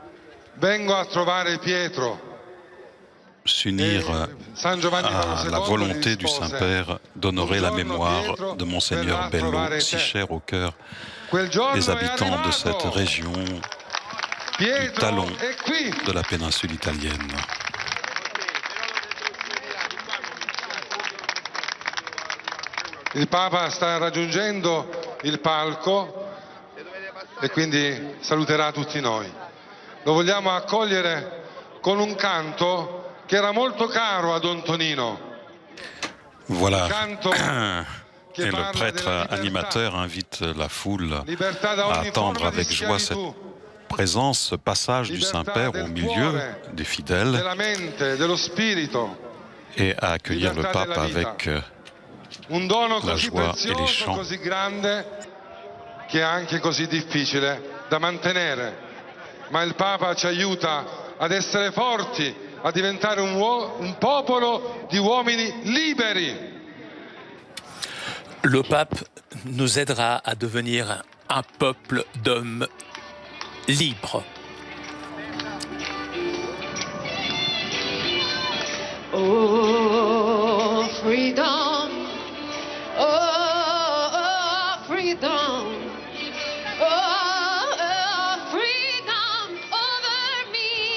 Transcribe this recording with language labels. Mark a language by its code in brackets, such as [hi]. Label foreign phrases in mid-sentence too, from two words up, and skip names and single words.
[fr] S'unir à la volonté du Saint-Père d'honorer la mémoire de Monseigneur Bello, si cher au cœur des habitants de cette région du talon de la péninsule italienne. [it] Il Papa sta raggiungendo il palco e quindi saluterà tutti noi. Lo vogliamo accogliere con un canto che era molto caro a Don Tonino. [fr] Voilà. Et le prêtre animateur invite la foule à attendre avec joie cette présence, ce passage du Saint-Père au milieu des fidèles et à accueillir le pape avec [it] un dono la così [fr] joie et les [it] prezioso, [fr] chants. [it] così grande, che è anche così difficile da mantenere. Ma il Papa ci aiuta ad essere forti, a diventare un popolo di uomini liberi. [fr] Le pape nous aidera à devenir un peuple d'hommes libres. [en] Oh, freedom. Oh, freedom. Oh, freedom over me.